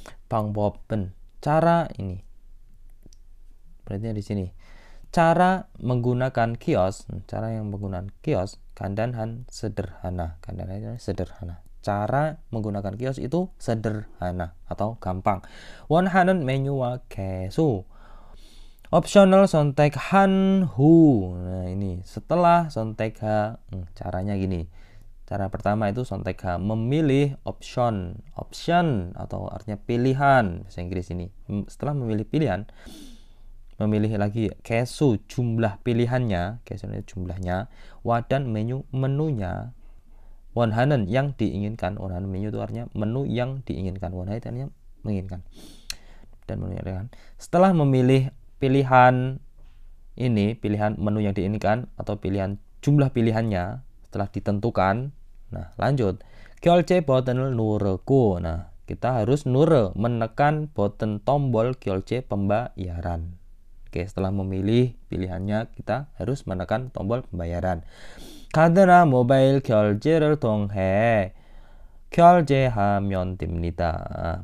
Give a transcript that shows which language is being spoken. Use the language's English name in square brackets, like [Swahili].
[Indonesian] 방법은 cara ini. Berarti di sini. Cara menggunakan kios, cara yang menggunakan kios, 간단한 sederhana. 간단한 sederhana. Cara menggunakan kios itu sederhana atau gampang. [Korean] 원하는 메뉴와 개수. Optional 선택한 후. [Indonesian] Nah, ini setelah 선택하, caranya gini. Cara pertama itu 선택하, memilih option atau artinya pilihan bahasa Inggris ini. Setelah memilih pilihan, memilih lagi 개수, jumlah pilihannya, 개수는 jumlahnya, wadan menunya, 원하는 yang diinginkan. 원하는 menu itu artinya menu yang diinginkan. 원하는 itu artinya menginginkan. Dan menginginkan. Setelah memilih pilihan ini, pilihan menu yang diinginkan atau pilihan jumlah pilihannya setelah ditentukan, nah lanjut [Korean] 결제 버튼을 누르고, [Indonesian] nah kita harus menekan button tombol 결제 pembayaran. Oke, setelah memilih pilihannya kita harus menekan tombol pembayaran. [Korean] 카드나 모바일 결제를 통해 결제하면 됩니다.